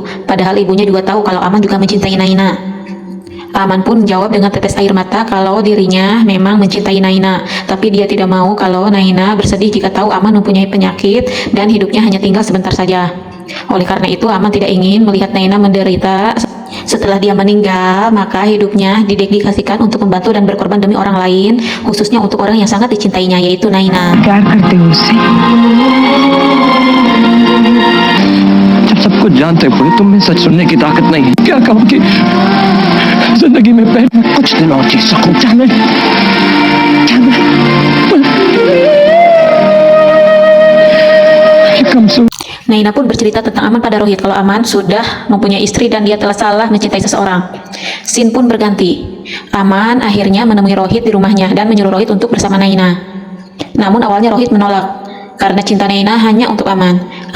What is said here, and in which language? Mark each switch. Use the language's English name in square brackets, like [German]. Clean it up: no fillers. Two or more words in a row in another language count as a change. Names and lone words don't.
[Indonesian] Padahal ibunya juga tahu kalau Aman juga mencintai Naina. Aman pun menjawab dengan tetes air mata kalau dirinya memang mencintai Naina, tapi dia tidak mau kalau Naina bersedih jika tahu Aman mempunyai penyakit dan hidupnya hanya tinggal sebentar saja. Oleh karena itu, Aman tidak ingin melihat Naina menderita. Setelah dia meninggal, maka hidupnya didedikasikan untuk membantu dan berkorban demi orang lain, khususnya untuk orang yang sangat dicintainya, yaitu Naina. [Hindi] प्यार करते हो उससे? जब सब कुछ जानते हुए तुम में सच सुनने की ताकत नहीं है, क्या कहूँ कि जिंदगी में पहले कुछ दिन और जी सकूं। क्या मैं कमजोर [Indonesian] Naina pun bercerita tentang Aman pada Rohit kalau Aman sudah mempunyai istri dan dia telah salah mencintai seseorang. Scene pun berganti. Aman akhirnya menemui Rohit di rumahnya dan menyuruh Rohit untuk bersama Naina. Namun awalnya Rohit menolak karena cinta Naina hanya untuk Aman.